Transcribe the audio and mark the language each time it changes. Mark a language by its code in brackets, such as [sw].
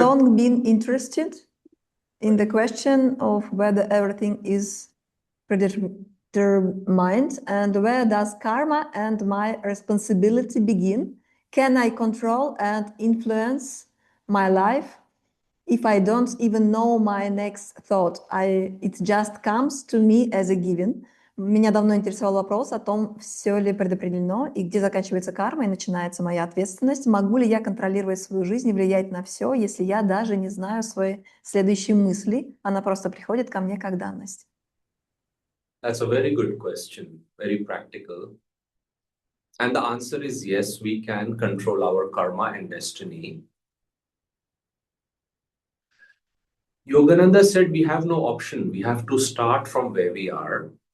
[en] long been interested in the question of whether everything is predetermined and where does karma and my responsibility begin? Can I control and influence my life if I don't even know my next thought? It just comes to me as a given. [ru] Меня давно интересовал вопрос о том, все ли предопределено и где заканчивается карма и начинается моя ответственность. Могу ли я контролировать свою жизнь и влиять на все, если я даже не знаю свои следующие мысли? Она просто приходит ко мне как данность. [en] That's a very good question, very practical. And the answer is yes, we can control our karma and destiny. Yogananda said we have no option. We have to start from where we are.